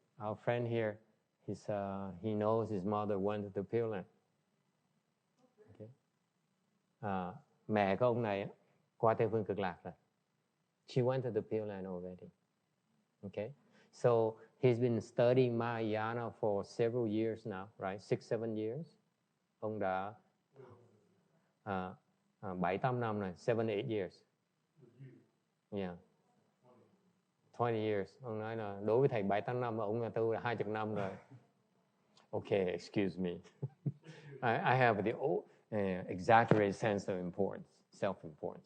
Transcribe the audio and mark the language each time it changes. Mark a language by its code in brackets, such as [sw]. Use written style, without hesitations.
[en] Our friend here, he knows his mother went to the Pure Land. Okay. [vi] Mẹ của ông này qua Tây Phương Cực Lạc rồi. [en] She went to the Pure Land already. Okay. So he's been studying Mahayana for several years now, right? 6-7 years. [vi] Ông đã 7-8 năm rồi, [en] 7-8 years. Yeah. 20 years. [vi] Ông nói là đối với thầy 7-8 năm mà ông là tu là 20 năm rồi. [en] Okay, excuse me. I have the exaggerated sense of importance, self-importance.